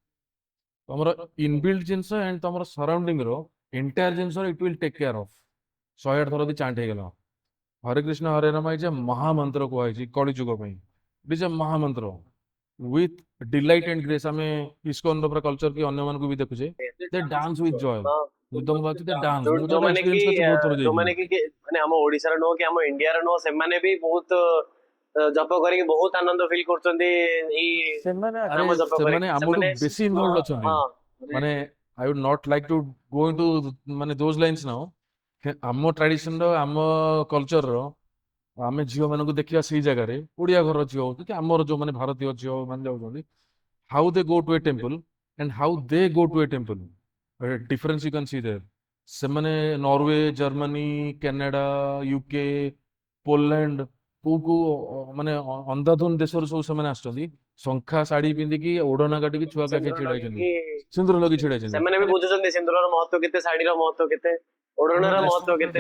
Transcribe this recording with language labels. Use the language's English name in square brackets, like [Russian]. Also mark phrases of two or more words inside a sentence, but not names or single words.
[Odia] ତମର ଇନବିଲ୍ଡ ଜିନିଷ ଆଣ୍ଡ ତମର ସରାଉଣ୍ଡିଂ ର ଏଣ୍ଟାୟାର ଜିନିଷ [English] it will take care of [Odia] 108 ଥର ଯଦି ଚାଣ୍ଟ ହେଇଗଲା ହରେ କୃଷ୍ଣ ହରେ ରାମ [English] is a [Odia] ମହାମନ୍ତ୍ର କୁହାଯାଇଛି କଳିଯୁଗ ପାଇଁ [English] it is a [Odia] ମହାମନ୍ତ୍ର [English] with delight and grace [Odia] ଆମେ ଇସ୍କନ ର ପୁରା କଲଚର କି ଅନ୍ୟ ମାନଙ୍କୁ ବି ଦେଖୁଛେ [English] they dance with joy [Odia] ବୁଦ୍ଧଙ୍କ ବାଚି [English] they dance [Odia] ମୁଁ ଯୋଉଟା ଯୋଉମାନେ କି ଏକ୍ସପିରିଏନ୍ସ କରିଛି ବହୁତ ଥର ଯୋଉମାନେ ଯାଇକି କି ମାନେ ଆମ ଓଡିଶାର ନୁହଁ କି ଆମ ଇଣ୍ଡିଆର ନୁହଁ ସେମାନେ ବି ବହୁତ ଜପ କରିକି ବହୁତ ଆନନ୍ଦ ଫିଲ୍ କରୁଛନ୍ତି ଏଇ ସେମାନେ ଆରେ ନାମ ଜପ ସେମାନେ କରିକି ଆମଠୁ ସେମାନେ ବେଶୀ ଇନଭଲ୍ଭ ଅଛନ୍ତି ହଁ ମାନେ [English] I would not like to go into [Odia] ମାନେ [English] those lines now [Odia] ଆମ ଟ୍ରାଡିସନ ର ଆମ କଲଚର ର ଆମେ ଝିଅ ମାନଙ୍କୁ ଦେଖିବା ସେଇ ଜାଗାରେ ଓଡିଆ ଘରର ଝିଅ ହଉ କି ଆମର ଯୋଉମାନେ ଭାରତୀୟ ଝିଅ ମାନେ ଯାଉଛନ୍ତି [English] how they go to a temple and how they go to a temple difference you can see there [Odia] ସେମାନେ ନରୱେ ଜର୍ମାନୀ କାନାଡା ୟୁକେ ପୋଲାଣ୍ଡ କୋଉ କୋଉ ମାନେ ଅନ୍ଧାଧୁନ ଦେଶରୁ ସବୁ ସେମାନେ ଆସୁଛନ୍ତି ଶଙ୍ଖା ଶାଢୀ ପିନ୍ଧିକି ଓଢଣା କାଟିକି ଛୁଆ କାକେ ସିନ୍ଦୁର ଛିଡା ହେଇଛନ୍ତି ଲଗେଇକି ସିନ୍ଦୁର ଲଗେଇ ଛିଡା ହେଇଛନ୍ତି ସେମାନେ ବି ବୁଝୁଛନ୍ତି ସିନ୍ଦୁରର ମହତ୍ଵ କେତେ ଶାଢୀର ମହତ୍ଵ କେତେ ଓଢଣାର ମହତ୍ଵ କେତେ